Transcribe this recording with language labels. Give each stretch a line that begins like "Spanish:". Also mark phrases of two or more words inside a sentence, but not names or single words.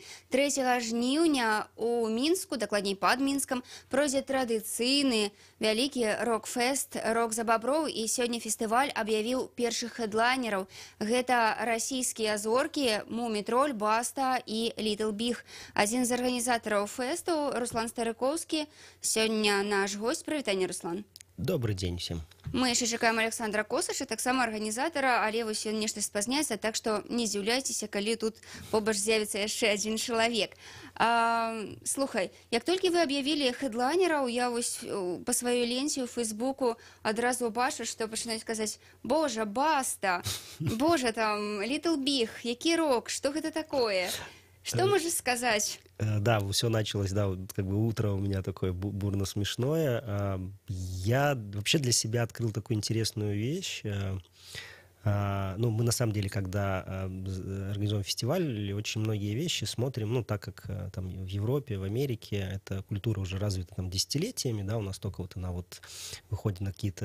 Belarusian: 3 жніўня у Мінску, дакладней пад Мінскам, пройдзе традыцыйны вялікі рок-фэст «Рок за баброў», і сёння фестываль аб'явіў першых хедлайнераў. Гэта расійскія зоркі Мумі-троль, Баста і Літл Біг. Адзін з арганізатараў фэсту, Руслан Старыкоўскі, сёння наш госць. Прывітанне, Руслан.
Russian: Добрый день всем.
Belarusian: Мы яшчэ чакаем Александра Косаша, таксама арганізатара, але вось ён нешта спазняецца, так што не здзіўляйцеся, калі тут побач з'явіцца яшчэ адзін чалавек. Слухай, як толькі вы аб'явілі хедлайнераў, я вось па сваёй ленце ў Фейсбуку адразу бачу, што пачынаюць казаць: «Божа, Баста, божа, там, Літл Біг, які рок, што гэта такое?»
Russian: Что можешь сказать? Да, все началось, да, вот как бы утро у меня такое бурно-смешное. Я вообще для себя открыл такую интересную вещь. Ну, мы на самом деле, когда организуем фестиваль, очень многие вещи смотрим, ну, так как там в Европе, в Америке эта культура уже развита там десятилетиями, да, у нас только вот она вот выходит на какие-то...